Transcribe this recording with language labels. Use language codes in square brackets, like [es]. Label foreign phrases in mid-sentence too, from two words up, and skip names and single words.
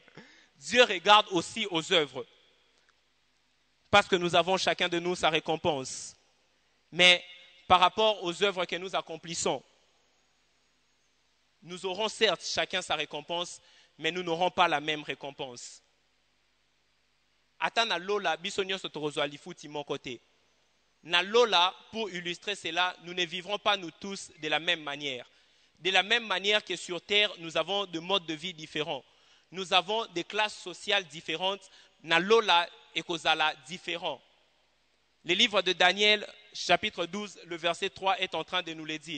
[fr] Dieu regarde aussi aux œuvres parce que nous avons chacun de nous sa récompense. Mais par rapport aux œuvres que nous accomplissons, nous aurons certes chacun sa récompense, mais nous n'aurons pas la même récompense. [ln] Ata na lola biso nyonso tokozwa lifuti [fr] mon côté. [ln] Na lola, [fr] pour illustrer cela, nous ne vivrons pas nous tous de la même manière. De la même manière que sur terre, nous avons des modes de vie différents. Nous avons des classes sociales différentes. [ln] Na lola [fr] et kozala différents. Le livre de Daniel, chapitre 12, le verset 3 est en train de nous le dire.